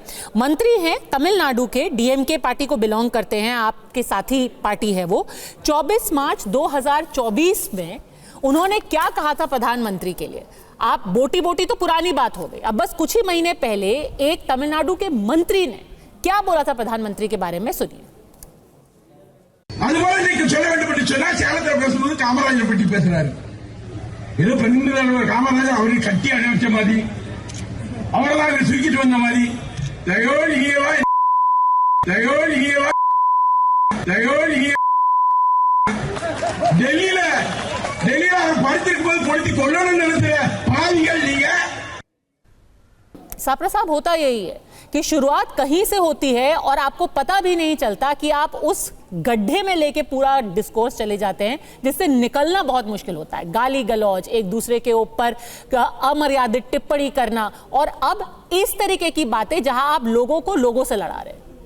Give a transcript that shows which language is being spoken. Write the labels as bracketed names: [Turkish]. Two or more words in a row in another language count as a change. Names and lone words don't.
[Hindi] मंत्री हैं तमिलनाडु के, डीएमके पार्टी को बिलोंग करते हैं, आपके साथी पार्टी है वो। 24 मार्च 2024 में उन्होंने क्या कहा था प्रधानमंत्री के लिए? आप बोटी बोटी तो पुरानी बात हो गई, अब बस कुछ ही महीने पहले एक तमिलनाडु के मंत्री ने क्या बोला था प्रधानमंत्री के बारे में, सुनिए। [Tamil] காமராஜர் பற்றி பேசுறாரு, ஏதோ 12 காமராஜர் அவரை கட்டி அணைச்ச மாதிரி, அவரெல்லாம் தூக்கிட்டு வந்த மாதிரி, டெல்லியில படுத்திருக்கும் போது பொழுத்தி கொள்ளணும்னு நினைக்கிற பாவிகள் நீங்க। [Hindi] सापरा साहब, होता यही है कि शुरुआत कहीं से होती है और आपको पता भी नहीं चलता कि आप उस गड्ढे में लेके पूरा डिस्कोर्स चले जाते हैं, जिससे निकलना बहुत मुश्किल होता है। गाली गलौज, एक दूसरे के ऊपर अमर्यादित टिप्पणी करना, और अब इस तरीके की बातें जहां आप लोगों को लोगों से लड़ा रहे हैं।